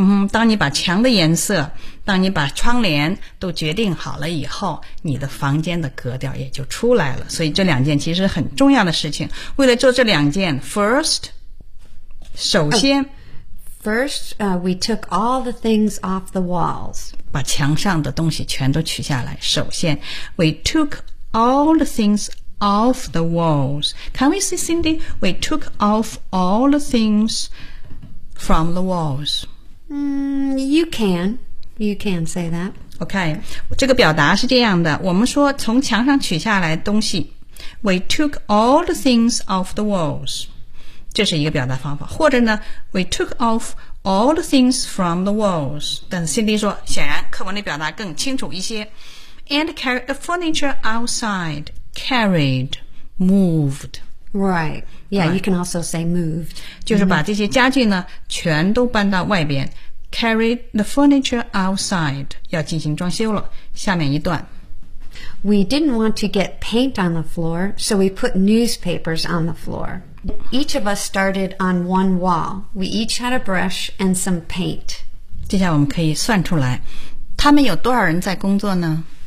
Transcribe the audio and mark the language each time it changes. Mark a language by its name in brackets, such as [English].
[Chinese] 当你把墙的颜色，当你把窗帘都决定好了以后，你的房间的格调也就出来了。所以这两件其实很重要的事情。为了做这两件 ，first， 首先。Oh. [English] First, we took all the things off the walls. [Chinese] 把墙上的东西全都取下来。首先 [English] ，we took all the things off the walls. Can we say, Cindy? We took off all the things from the walls. You can say that. [Chinese] Okay, 这个表达是这样的。我们说从墙上取下来东西 ， [English] we took all the things off the walls. [Chinese] 这是一个表达方法，或者呢 ， [English] we took off all the things from the walls。 [Chinese] 但是 Cindy 说，显然课文里表达更清楚一些。 [English] And carried the furniture outside, carried, moved. Right. Yeah. Right. You can also say moved. [Chinese] 就是把这些家具呢，全都搬到外边。 [English] Carried the furniture outside. [Chinese] 要进行装修了。下面一段。 [English] We didn't want to get paint on the floor, so we put newspapers on the floor. Each of us started on one wall. We each had a brush and some paint. [Chinese] 接下来我们可以算出来，他们有多少人在工作呢